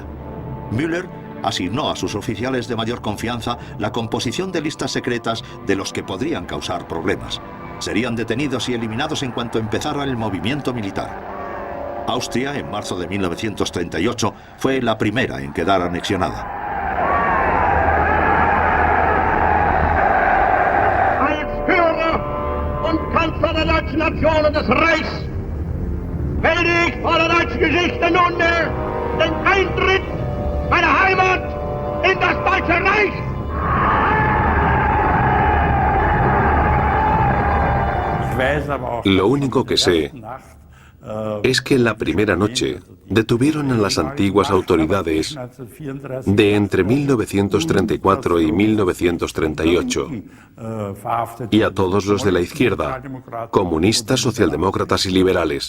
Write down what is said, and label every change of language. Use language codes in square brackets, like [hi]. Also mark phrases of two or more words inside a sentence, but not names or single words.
[es] Müller asignó a sus oficiales de mayor confianza la composición de listas secretas de los que podrían causar problemas. Serían detenidos y eliminados en cuanto empezara el movimiento militar. Austria, en marzo de 1938, fue la primera en quedar anexionada. [de] Kanzler der deutschen Nation und des Reichs werde ich vor der deutschen Geschichte nunmehr den Eintritt meiner Heimat in das Deutsche Reich. [es] Lo único que sé es que la primera noche detuvieron a las antiguas autoridades de entre 1934 y 1938 y a todos los de la izquierda, comunistas, socialdemócratas y liberales.